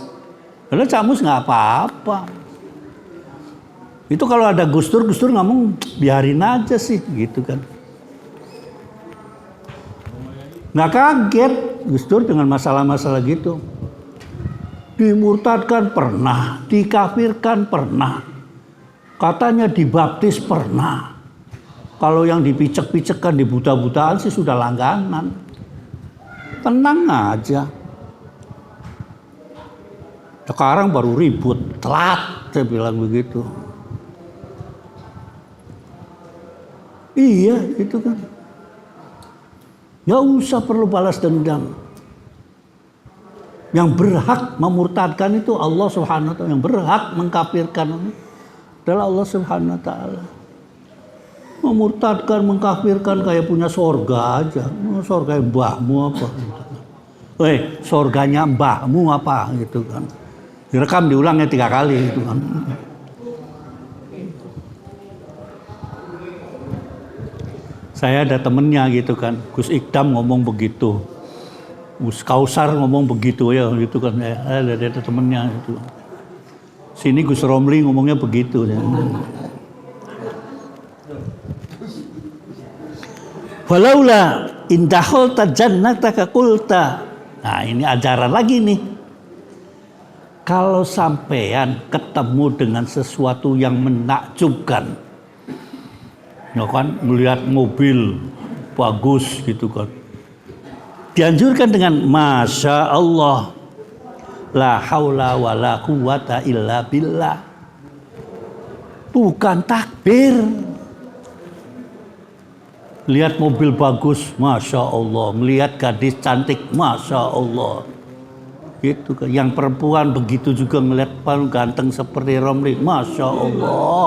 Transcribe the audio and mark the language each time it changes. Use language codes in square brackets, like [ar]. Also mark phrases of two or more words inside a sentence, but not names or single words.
[id] Padahal Cak Mus nggak apa-apa. Itu kalau ada Gus Dur ngomong biarin aja sih gitu kan. Nggak kaget Gus Dur dengan masalah-masalah gitu. Dimurtadkan pernah, dikafirkan pernah. Katanya dibaptis pernah. Kalau yang dipicek-picekkan, dibuta-butaan sih sudah langganan. Tenang aja. Sekarang baru ribut, telat, saya bilang begitu. Iya, itu kan. Nggak usah perlu balas dendam. Yang berhak memurtadkan itu Allah [ar] سبحانه وتعالى. [id] Yang berhak mengkafirkan adalah Allah [ar] سبحانه وتعالى. [id] Memurtadkan, mengkafirkan kayak punya sorga aja. Sorga mbahmu apa? Sorganya mbahmu apa? Gitu kan. Direkam diulangnya 3 kali gitu kan. Saya ada temennya gitu kan, Gus Ikdam ngomong begitu, Gus Kausar ngomong begitu ya gitu kan, ada temennya gitu. Sini Gus Romli ngomongnya begitu. Ya. [ar] ولولا إذ دخلت جنتك قلت. [id] Nah ini ajaran lagi nih. Kalau sampean ketemu dengan sesuatu yang menakjubkan, ya kan, melihat mobil bagus gitu kan, dianjurkan dengan [ar] ما شاء الله, لا حول ولا قوة إلا بالله, [id] bukan takbir. Lihat mobil bagus, [ar] ما شاء الله. [id] Melihat gadis cantik, [ar] ما شاء الله. [id] Gitu kan. Yang perempuan begitu juga melihat ganteng seperti Romli, [ar] ما شاء الله.